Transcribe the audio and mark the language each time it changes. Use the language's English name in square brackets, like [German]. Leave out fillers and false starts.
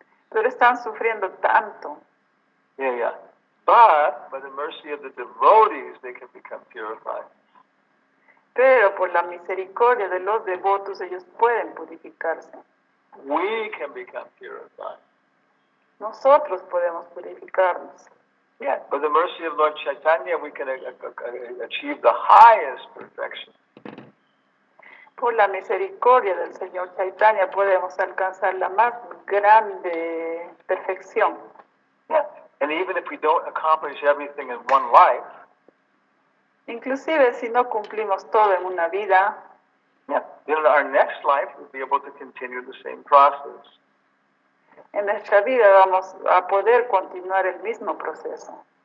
[Spanish] Pero están sufriendo tanto. [English] Yeah. But by the mercy of the devotees, they can become purified. [Spanish] Pero por la misericordia de los devotos, ellos pueden purificarse. [English] We can become purified. [Spanish] Nosotros podemos purificarnos. [English] Yeah, by the mercy of Lord Chaitanya, we can achieve the highest perfection. [Spanish] Por la misericordia del Señor Chaitanya podemos alcanzar la más grande perfección. [English] Yeah, and even if we don't accomplish everything in one life, [Spanish] inclusive si no cumplimos todo en una vida, [English] yeah, in our next life we'll be able to continue the same process. [Spanish] En nuestra vida vamos a poder continuar el mismo proceso.